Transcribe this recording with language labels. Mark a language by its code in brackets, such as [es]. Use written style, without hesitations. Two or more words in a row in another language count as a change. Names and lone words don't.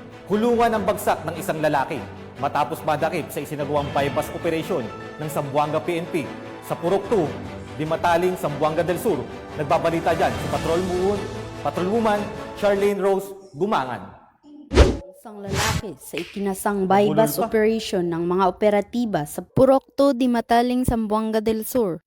[tl] Kulungan ang bagsak ng isang lalaki matapos madakip sa isinagawang bypass operation ng Zamboanga PNP sa Purok 2, Dimataling, Zamboanga del Sur. Nagbabalita dyan si Patrolwoman Charlene Rose Gumangan. Isang lalaki sa ikinasang bypass operation ng mga operatiba sa Purok 2, Dimataling, Zamboanga del Sur.